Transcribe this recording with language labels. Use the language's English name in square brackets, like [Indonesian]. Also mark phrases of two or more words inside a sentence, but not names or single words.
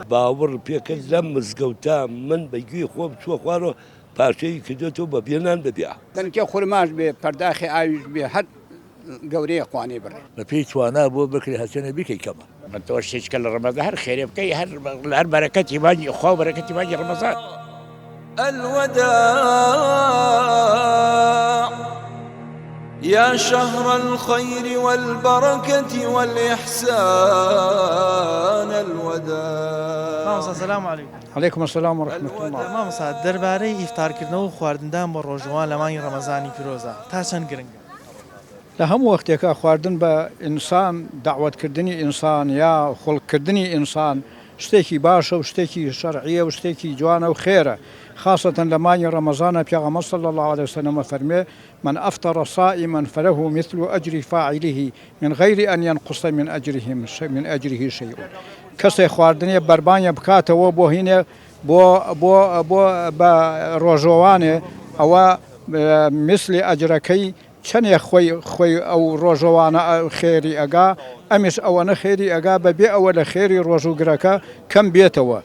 [Central Kurdish] باوەڕ پێکرد لەم مزگەوتە من بەگوێی خۆم چووە خوارەوە پاشەی کردێتەوە بە بێنان ببیا دەنکە خورماش بێ پەرداخی ئاویش بێ هەر گەورەیە خوانێ بڕێ بە پێی توانە بۆ بکری هەچەنە بیکەی کەمە بەتەوە شتێککە لە ڕەمەزان هەر خێرێ بکەی هەر بەرەکەتی مانگی خوا و بەرەکەتی مانگی ڕەمەزان. [Arabic] الوداع يا شهر الخير والبركة والإحسان الوداع. مامۆستا سەلام عەلەیکوم. عەلەیکوم ئەسسەلام وەڕەحمەتوڵڵاه. [Central Kurdish] مامۆستا دەربارەی ئیفتارکردنەوە و خواردندان بە ڕۆژەوان لە مانگی ڕەمەزانی پیرۆزە تا چەند گرنگە؟ لە هەموو وەختێکە خواردن بە ئینسان داوەتکردنی ئینسان یا خوڵکردنی ئینسان شتێکی باشە و شتێکی شەرعیە و شتێکی جوانە و خێرە خاصەتەن لە مانگی ڕەمەزانە پێغەمبەر [Arabic] صلی الله عليه وسلم [Central Kurdish] فەرمێ [Arabic] من أفطر صائما فله مثل أجر فاعله من غير أن ينقص من أجره شيء. [Central Kurdish] کەسێک خواردنێ بەربانیە بکاتەوە بۆ هینێ بۆ بە ڕۆژەوانێ ئەوە مثلی ئەجرەکەی چەندێک خۆی ئەو ڕۆژەوانە خێری ئەگا ئەمیش ئەوەنە خێری ئەگا بەبێ ئەوە لە خێری ڕۆژوگرەکە کەم بێتەوە.